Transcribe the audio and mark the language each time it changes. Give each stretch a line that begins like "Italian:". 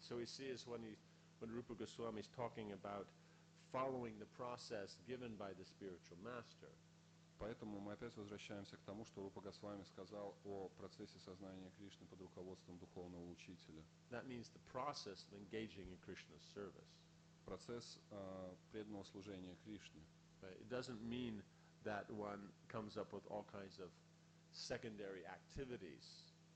English: So we see is when Rupa Goswami is talking about following the process given by the spiritual master.
Russian: Поэтому мы опять возвращаемся к тому, что Рупа Госвами сказал о процессе сознания Кришны под руководством духовного учителя.
English: That means the process of engaging in Krishna's service.
Russian: Процесс преданного служения Кришне.
English: Right? It doesn't mean that one comes up with all kinds of secondary activities.